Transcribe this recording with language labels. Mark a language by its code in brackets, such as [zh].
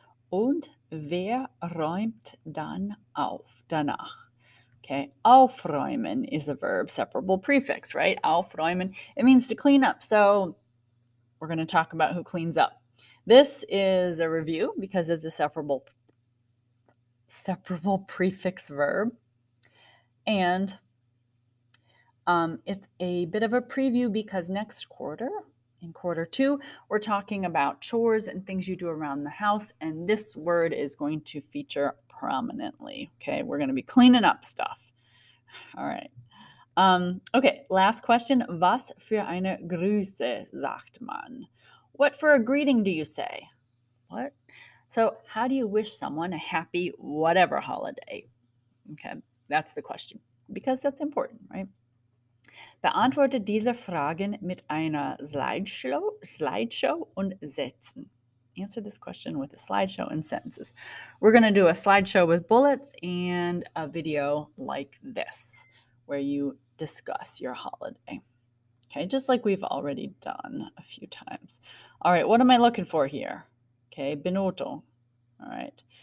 [de] Und wer räumt dann auf danach? [en] Okay, aufräumen is a verb, separable prefix, right? Aufräumen, it means to clean up. So we're going to talk about who cleans up. This is a review because it's a separable prefix verb. And it's a bit of a preview because next quarter, in quarter 2, we're talking about chores and things you do around the house. And this word is going to feature prominently. Okay, we're going to be cleaning up stuff. All right. Okay, last question. [de] Was für eine Grüße sagt man? [en] What for a greeting do you say? What? So, how do you wish someone a happy whatever holiday? Okay, that's the question because that's important, right? [de] Beantworte diese Fragen mit einer Slideshow und Sätzen. [en] Answer this question with a slideshow and sentences. We're going to do a slideshow with bullets and a video like this where you discuss your holiday. Okay, just like we've already done a few times. All right, what am I looking for here? Okay, Benotung. All right.